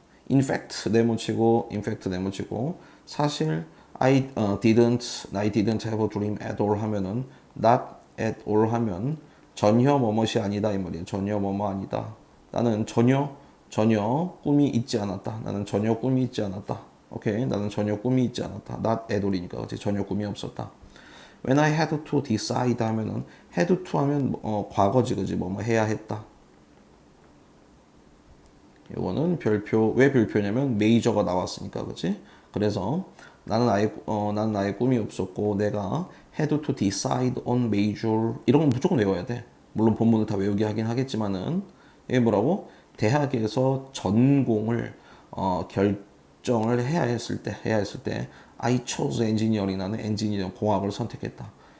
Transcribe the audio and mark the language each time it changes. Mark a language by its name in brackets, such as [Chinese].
[English] in fact [Korean] 네모치고 [English] in fact 네모치고 [Korean] 사실 [English] I didn't have a dream at all [Korean] 하면은 [English] not at all [Korean] 하면 전혀 뭐뭇이 아니다 이 말이야. 전혀 뭐뭐 아니다. 나는 전혀 꿈이 있지 않았다. 나는 전혀 꿈이 있지 않았다. 오케이. 나는 전혀 꿈이 있지 않았다. not at all이니까 그렇지. 전혀 꿈이 없었다. [English] When I had to decide [Korean] 하면은 [English] had to [Korean] 하면 과거지 그지. 뭐뭐 해야 했다. 이거는 별표 왜 별표냐면 메이저가 나왔으니까 그렇지? 그래서 나는 아예 꿈이 없었고 내가 [English] had to decide on major [Korean] 이런 건 무조건 외워야 돼. 물론 본문을 다 외우게 하긴 하겠지만은 이게 뭐라고? 대학에서 전공을 결정을 해야 했을 때 [English] I chose engineering [Korean] 나는 엔지니어 공학을 선택했다.